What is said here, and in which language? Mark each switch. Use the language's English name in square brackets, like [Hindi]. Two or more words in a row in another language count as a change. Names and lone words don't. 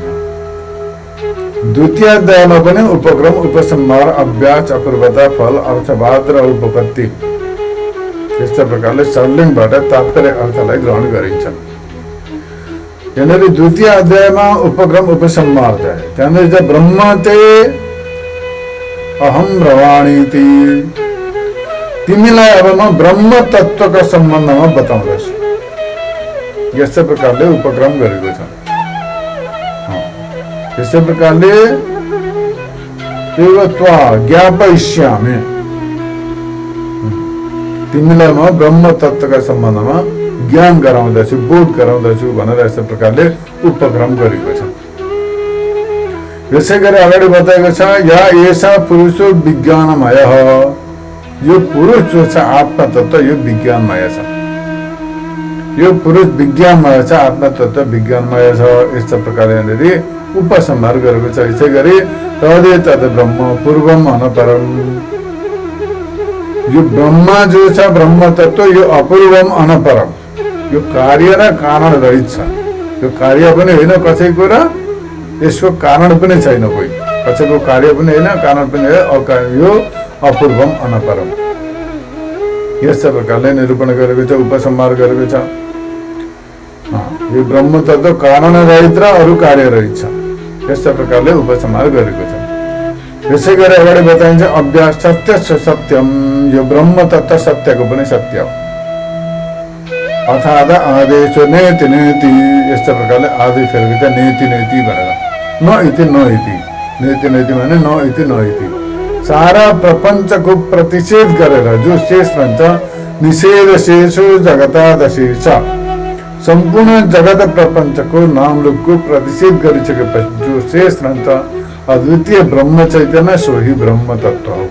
[Nepali] द्वितीय अध्यायमा पनि उपक्रम, उपसंहार, अभ्यास, अपूर्वता, फल, अर्थवाद र उपपत्ति यस्ता प्रकारले सरलिङबाट तात्पर्य अर्थलाई ग्रहण गरिन्छ। यहाँनिर द्वितीय अध्यायमा उपक्रम, उपसंहार छ। [Sanskrit] त्यहाँनिर ब्रह्म ते अहम ब्रवाणीति, [Nepali] तिमीलाई अब म ब्रह्म तत्त्वका सम्बन्धमा बताउँदैछु। यस्तै प्रकारले उपक्रम गरेको छ। यस्तै प्रकारले [Sanskrit] एवत्वा ज्ञापयिष्यामि, [Nepali] तिमीलाई म ब्रह्म तत्त्वका सम्बन्धमा ज्ञान गराउँदछु, बोध गराउँदछु भनेर यस्तो प्रकारले उपक्रम गरेको छ। यसै गरी अगाडि बताएको छ [Sanskrit] या एषा पुरुषो विज्ञानमय, [Nepali] यो पुरुष जो छ आत्मा तत्त्व यो विज्ञानमय छ, यो पुरुष विज्ञानमय छ, आत्मा तत्त्व विज्ञानमय छ। यस्तो प्रकारले उपसंहार गरेको छ। यसै गरी [Sanskrit] तदेतद ब्रह्म पूर्वम अनपरम, [Nepali] यो ब्रह्म जो छ ब्रह्म तत्त्व यो [Sanskrit] अपूर्वम अनपरम, [Nepali] यो कार्य र कारण रहित छ। यो कार्य पनि होइन कसैको र यसको कारण पनि छैन, कोही कसैको कार्य पनि होइन कारण पनि होइन, यो [Sanskrit] अपूर्वम अनपरम। [Nepali] यस प्रकारले निरूपण गरेको छ, उपसंहार गरेको छ। यो ब्रह्म तत्त्व कारण रहित र अरू कार्य रहित छ। यस प्रकारले उपसंहार गरेको छ। यसै गरी अगाडि बताइन्छ अभ्यास [Sanskrit] सत्य सत्यम, [Nepali] यो ब्रह्म तत्त्व सत्यको पनि सत्य हो। अर्थात् आदेश [Sanskrit] नेति नेति, [Nepali] यस्तो प्रकारले आदेश गरेको छ [Sanskrit] नेति नेति [Nepali] भनेर, [Sanskrit] न इति न इति, नेति नेति [Nepali] भने [Sanskrit] न इति न इति। [Nepali] सारा प्रपञ्चको प्रतिषेध गरेर जो शेष रहन्छ, [Sanskrit] निषेध शेषो जगतादशेष, [Nepali] सम्पूर्ण जगत प्रपञ्चको नाम रूपको प्रतिषेध गरिसकेपछि जो शेष रहन्छ अद्वितीय ब्रह्म चैतन्य सोही ब्रह्म तत्त्व हो।